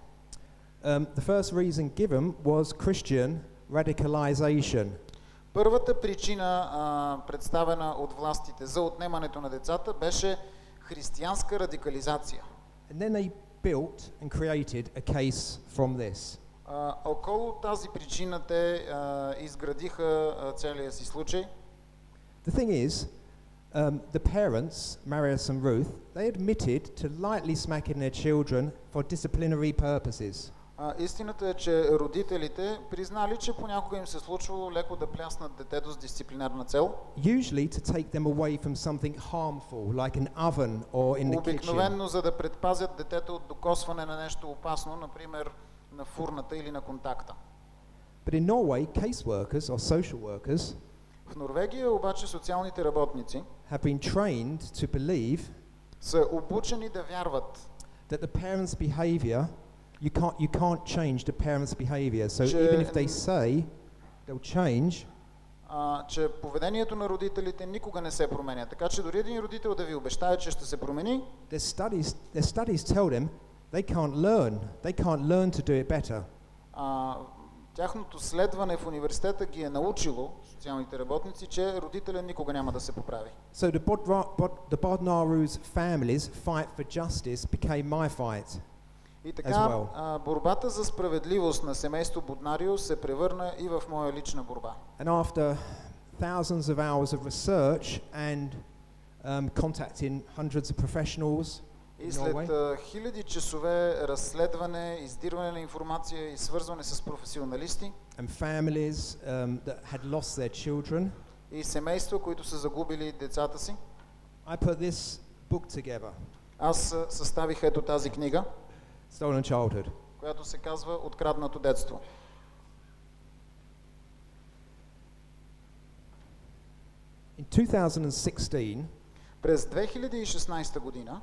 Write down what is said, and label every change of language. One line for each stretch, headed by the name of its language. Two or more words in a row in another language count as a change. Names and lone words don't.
English: The first reason given was Christian radicalization.
Bulgarian: Първата причина, представена от властите за отнемането на децата, беше християнска радикализация.
English: And then they built and created a case from this.
Bulgarian: Около тази причина те изградиха целия си случай.
English: The thing is, the parents, Marius and Ruth, they admitted to lightly smacking their children for disciplinary purposes.
Bulgarian: Истината е, че родителите признали, че понякога им се случвало леко да пляснат детето с дисциплинарна цел.
English: Usually to take them away from something harmful, like an oven or in the kitchen.
Bulgarian: Обикновено за да предпазят детето от докосване на нещо опасно, например на фурната или на контакта.
English: But in Norway, caseworkers or social workers
Bulgarian: в Норвегия обаче социалните работници
English: have been trained to believe
Bulgarian: са обучени да вярват
English: that the parents' behavior you can't change the parents' behavior. So even if they say they'll change,
Bulgarian: че поведението на родителите никога не се променя. Така че дори един родител да ви обещае, че ще се промени,
English: their studies tell them they can't learn to do it better.
Bulgarian: Тяхното следване в университета ги е научило, социалните работници, че родителят никога няма да се поправи.
English: So the Bodnaru's families' fight for justice became my fight.
Bulgarian: И така, борбата за справедливост на семейство Боднарио се превърна и в моя лична борба.
English: And after thousands of hours of research and contacting hundreds of professionals,
Bulgarian: и след хиляди часове разследване, издирване на информация и свързване с професионалисти,
English: and families that had lost their children,
Bulgarian: и семейства, които са загубили децата си,
English: I put this book together.
Bulgarian: Аз съставих ето тази книга,
English: Stolen Childhood,
Bulgarian: която се казва Откраднато детство.
English: In 2016,
Bulgarian: през 2016 година,